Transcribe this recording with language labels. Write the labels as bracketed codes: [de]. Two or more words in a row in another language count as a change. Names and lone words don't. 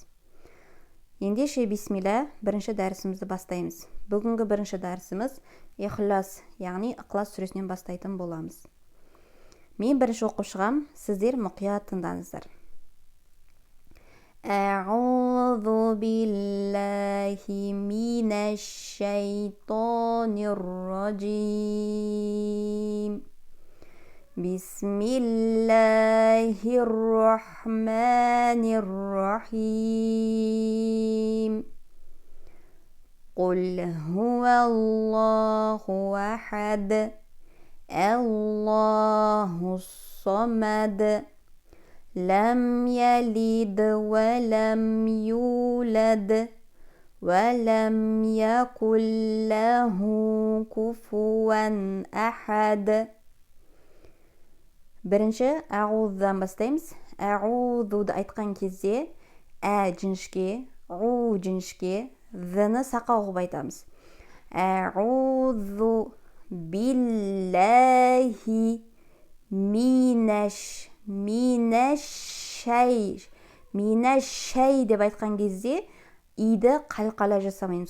[kk] Ендеше бисмилля, бірінші дәрісімізді бастаймыз. Бүгінгі бірінші дәрісіміз Ихлас, яғни Ықылас сүресінен бастайтын боламыз. Мен бірінші оқып шығам, сіздер мұқият тыңдаңыздар. [ar] أعوذ بالله من الشيطان الرجيم. بسم الله الرحمن الرحيم. قل هو الله أحد. الله الصمد. لم يلد ولم يولد. ولم يكن له كفوا أحد. [kk] Бірінші аъуздан бастаймыз. Аъузуды айтқан кезде жіңішке, жіңішке, зіні сақа оқып айтамыз. [ar] أعوذ بالله من الشي [kk] деп айтқан кезде иді қалқала жасамаймыз.